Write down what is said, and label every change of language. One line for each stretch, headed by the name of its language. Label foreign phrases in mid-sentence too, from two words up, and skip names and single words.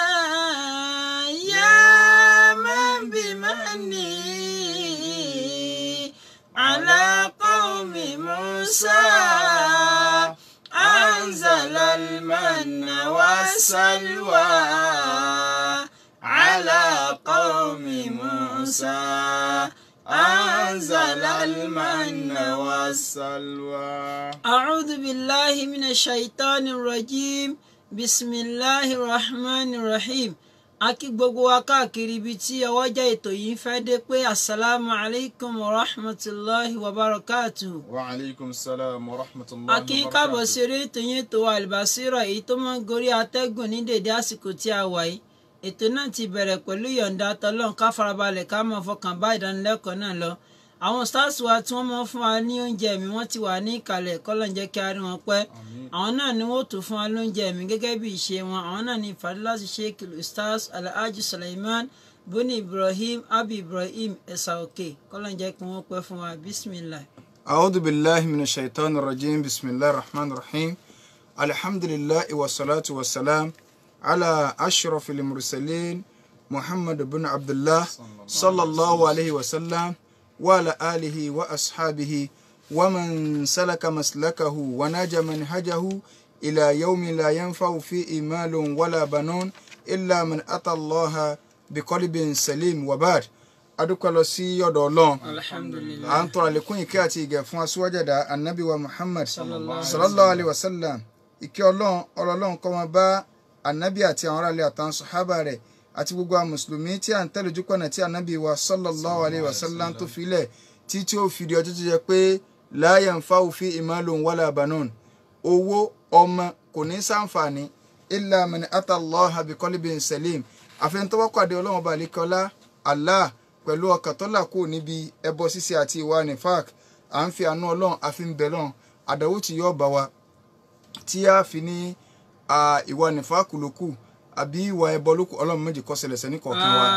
Arabic: يا من بمنه على قوم موسى أنزل المن والسلوى على قوم موسى أنزل المن والسلوى. أعوذ بالله من الشيطان الرجيم بسم الله الرحمن الرحيم.
Yoruba: Akí gbogbo wa káàkiri ibi tí ọwọ́jà ètò yìí fẹ́ dé pé
Arabic: السلام عليكم ورحمة الله وبركاته. وعليكم السلام ورحمة الله وبركاته.
Yoruba: Akí káàbọ̀ sí eré ètò yìí tó Al Basira èyí tó máa ń gorí atẹ́gùn ní dèdé àsìkò tí a wà yìí. Ètò náà ti bẹ̀rẹ̀ pẹ̀lú yọ̀ǹda tọlọ́run ká farabalẹ̀ ká máa fọkàn bá ìdánilẹ́kọ̀ọ́ náà lọ. Àwọn stars wa tí wọ́n máa ń fún wa ní oúnjẹ mi wọ́n ti wà ní ìkàlẹ̀ kọ́lọ́n jẹ́ kí a rí wọn pẹ́. Àwọn náà ni wọ́n tún fún wa lóúnjẹ mi gẹ́gẹ́ bí ìṣe wọn. Àwọn náà ni Fadilatu Sheikh Ustaz Alhaji Sulaiman Buni Ibrahim Abi Ibrahim Esaoke kọ́lọ́n jẹ́ kí wọ́n pẹ́ fún wa.
Arabic: Bismillah. أعوذ بالله من الشيطان الرجيم. بسم الله الرحمن الرحيم. الحمد لله والصلاة والسلام على أشرف المرسلين محمد بن عبد الله صلى الله عليه وسلم وعلى آله وأصحابه ومن سلك مسلكه ونجى منهجه إلى يوم لا ينفع فيه مال ولا بنون إلا من أتى الله بقلب سليم وبعد
Yoruba: adúpẹ́ lọ sí ọ̀dọ̀ Ọlọ́run
Arabic: Alhamdulillah.
Yoruba: à ń tọrọ àlékún ìkẹ́ àti ìgẹ̀ fún aṣíwájàdá Ànábì wa Muhammad
Arabic: صلى الله عليه وسلم.
Yoruba: Ìkẹ́ Ọlọ́run kó máa bá Ànábì àti àwọn aráàlú àtàwọn sàhábà rẹ̀ àti gbogbo àwọn mùsùlùmí tí à ń tẹ̀lé ojú pọ̀nà tí Ànábì wa
Arabic: صلى الله عليه وسلم
Yoruba: tó filẹ̀ tí ó fi di ọjọ́ tó jẹ́ pé
Arabic: لا ينفع فيه مال ولا بنون.
Yoruba: Owó ọmọ kò ní ṣàǹfààní
Arabic: إلا من أتى الله بقلب سليم.
Yoruba: Àfẹn tó bá pàdé Ọlọ́run bá lékọ́lá Allah pẹ̀lú ọkàn tó là kúrò níbi ẹbọ ṣíṣe àti ìwà nifaq. À ń fi àánú Ọlọ́run àfi ń bẹ lọ́run àdánwò tí yóò bá wa tí a fi ní ìwà nìfàkù lókù àbí ìwà ẹbọ lókù Ọlọ́run méjì kó ṣẹlẹ̀ sẹ́ni kọ̀ọ̀kan wa.